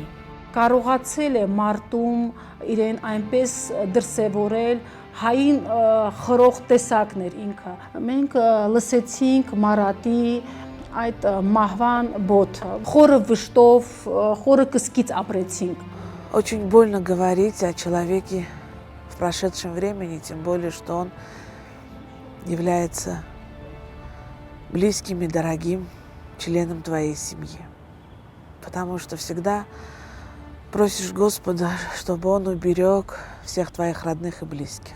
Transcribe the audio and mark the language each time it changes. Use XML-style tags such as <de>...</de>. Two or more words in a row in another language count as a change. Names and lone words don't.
<hy>Կարողացել է մարտում իրեն այնպես դրսևորել, հային խրող տեսակներ ինքը։ Մենք լսեցինք Մարատի այդ մահվան բոթը, խորը վշտով, խորը կսկից ապրեցինք։</hy> <ru>Очень больно говорить о человеке в прошедшем времени, тем более, что он является близким и дорогим членом твоей семьи. Потому что всегда просишь Господа, чтобы Он уберег всех твоих родных и близких.</ru>